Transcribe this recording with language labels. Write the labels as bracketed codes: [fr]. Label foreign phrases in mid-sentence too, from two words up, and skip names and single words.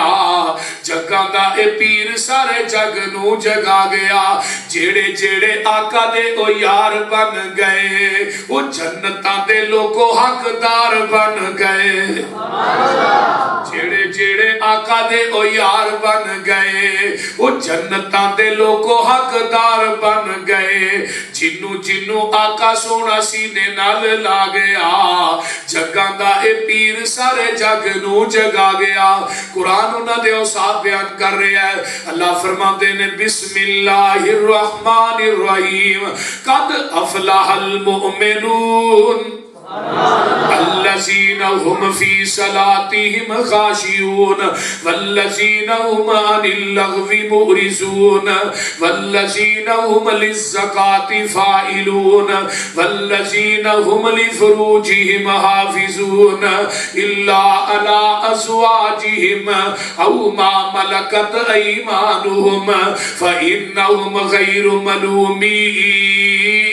[pa] جگہ دا اے پیر سارے جگ نو جگا گیا. جیڑے جیڑے آقا دے او یار بن گئے او جنتاں دے لوگو حقدار بن گئے. جیڑے جیڑے آقا دے او یار بن گئے او جنتاں دے لوگو حقدار بن گئے. جنو جنو آقا سونا سینے نال لا گیا جگہ دا اے پیر سارے جگ نو جگا گیا. قرآن انہاں دے اوصاف بیان کر رہے ہیں. اللہ فرماتے نے [ar] بسم اللہ الرحمن الرحیم قد افلح المؤمنون الذين هم في صلاتهم خاشعون والذين هم عن اللغو معرضون والذين هم للزكاة فاعلون والذين هم لفروجهم حافظون إلا على أزواجهم أو ما ملكت أيمانهم فإنهم غير ملومين.